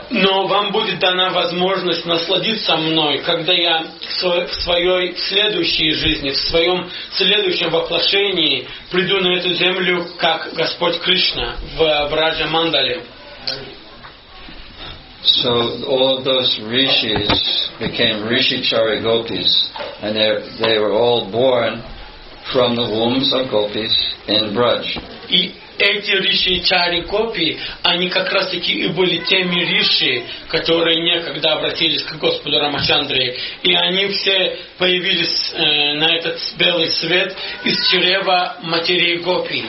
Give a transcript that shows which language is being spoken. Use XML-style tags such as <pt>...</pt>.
<ru>Но вам будет дана возможность насладиться мной, когда я в своей следующей жизни, в своем следующем воплощении приду на эту землю как Господь Кришна в Браджа Мандале.</ru> <en>So all of those rishis became Rishi Gopis, and they were all born from the wombs of gopis in Braj.</en> <ru>И эти риши Чари Гопи, они как раз таки и были теми риши, которые некогда обратились к Господу Рамачандре, и они все появились на этот белый свет из чрева матерей Гопи.</ru>